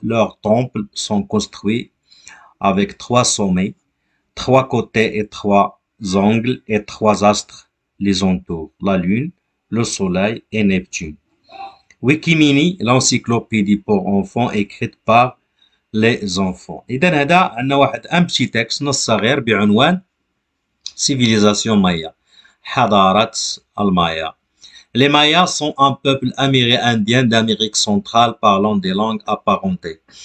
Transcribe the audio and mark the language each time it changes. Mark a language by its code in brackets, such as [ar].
[fr] Leurs temples sont construits avec 3 sommets, 3 côtés et 3 angles et 3 astres les entourent, la Lune, le Soleil et Neptune. Wikimini, l'encyclopédie pour enfants écrite par les enfants. [ar] إذا هذا عندنا واحد [fr] un petit texte [ar] نص صغير بعنوان Civilisation Maya, حضارة المايا. [fr] Les Mayas sont un peuple amérindien d'Amérique centrale parlant des langues apparentées.